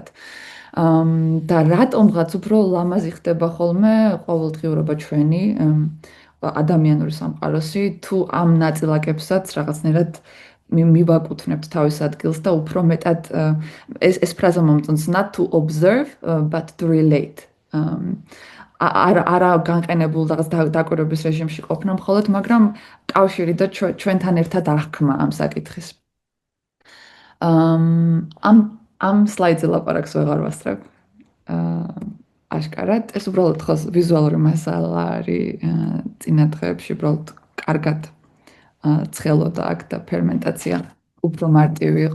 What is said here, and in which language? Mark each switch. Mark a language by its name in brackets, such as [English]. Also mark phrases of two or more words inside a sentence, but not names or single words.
[Georgian] და რატომღაც უფრო ლამაზი ხდება ხოლმე ყოველდღიურობა ჩვენი ადამიანური სამყაროსი, თუ ამ ნაწილაკებსაც რაღაცნაირად მივაკუთვნებთ თავის ადგილს და უფრო მეტად ეს ფრაზა მომწონს, [English] not to observe, but to relate. [Georgian] არა განყენებულ რაღაც დაკვირვების რეჟიმში ყოფნა მხოლოდ, მაგრამ კავშირი და ჩვენთან ერთად აღქმა ამ საკითხის. ამ სლაიდზე ლაპარაკს ვეღარ ვასწრებ. აშკარად, ეს უბრალოდ ხო ვიზუალური მასალა არის წინა დღეებში უბრალოდ კარგად ცხელოდა აქ და ფერმენტაცია უფრო მარტივი იყო.